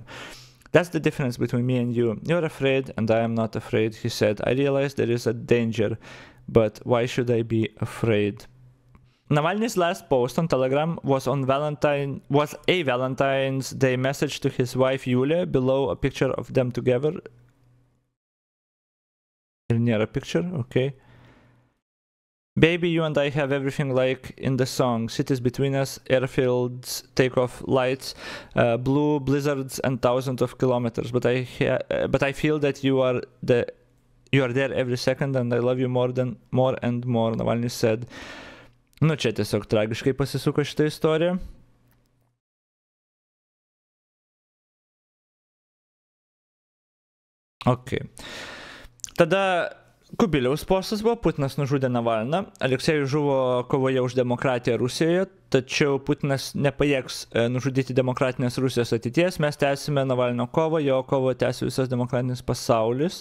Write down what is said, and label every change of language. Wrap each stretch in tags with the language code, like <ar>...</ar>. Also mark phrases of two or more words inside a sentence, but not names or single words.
<en>That's the difference between me and you. You're afraid and I am not afraid, he said. I realize there is a danger, but why should I be afraid? Navalny's last post on Telegram was a Valentine's Day message to his wife Yulia, below a picture of them together.</en> <lt>Ir nėra</lt> <en>picture, okay. Baby, you and I have everything like in the song. Cities between us, airfields, takeoff lights, blue blizzards and thousands of kilometers. But I feel that you are there every second and I love you more and more, Navalnas said.</en> <lt>Nu, čia tiesiog tragiškai pasisuko šitą istoriją. Okay. Tada Kubiliaus postas buvo, Putinas nužudė Navalną, Aleksejus žuvo kovoje už demokratiją Rusijoje, tačiau Putinas nepajėgs nužudyti demokratinės Rusijos ateities, mes tęsime Navalno kovą, jo kovą tęsi visas demokratinis pasaulis.</lt>